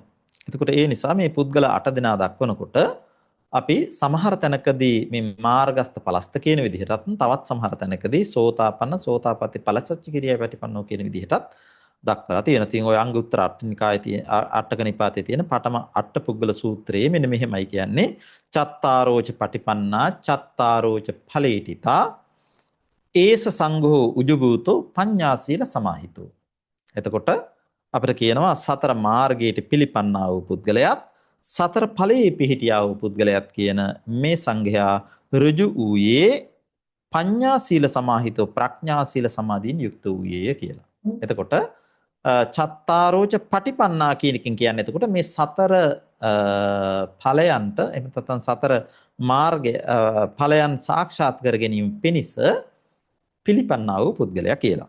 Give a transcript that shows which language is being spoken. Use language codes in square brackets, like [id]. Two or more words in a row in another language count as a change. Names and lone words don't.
[si] එතකොට ඒ නිසා මේ පුද්ගල 8 දෙනා දක්වනකොට අපි සමහර තැනකදී මේ මාර්ගස්ත පලස්ත කියන විදිහටත් තවත් සමහර තැනකදී [pi] සෝතාපන්න සෝතාපට්ටි ඵලසච්චි කිරියාවේ පැටිපන්නෝ [si] කියන විදිහටත් දක්වලා තියෙනවා. ඉතින් ඔය අංගුත්තර අට්ඨනිකායේ තියෙන අට්ඨක නිපාතයේ තියෙන පඨම අට්ඨ පුද්ගල සූත්‍රයේ මෙන්න මෙහෙමයි කියන්නේ [pi] චත්තාරෝච පටිපන්නා චත්තාරෝච ඵලේටිතා ඒස සංඝෝ උජුබූතෝ පඤ්ඤාසීල සමාහිතෝ. [si] එතකොට අපිට කියනවා සතර මාර්ගයට පිළිපන්නා වූ පුද්ගලයාත් සතර ඵලයේ පිහිටියා වූ පුද්ගලයාත් කියන මේ සංඝයා ඍජු වූයේ [pi] පඤ්ඤා සීල සමාහිතෝ [si] ප්‍රඥා සීල සමාධියෙන් යුක්ත වූයේය කියලා. එතකොට [pi] චත්තාරෝච පටිපන්නා [si] කියන එකෙන් කියන්නේ එතකොට මේ සතර ඵලයන්ට එහෙම නැත්නම් සතර මාර්ගය ඵලයන් සාක්ෂාත් කර ගැනීම පිණිස පිළිපන්නා වූ පුද්ගලයා කියලා.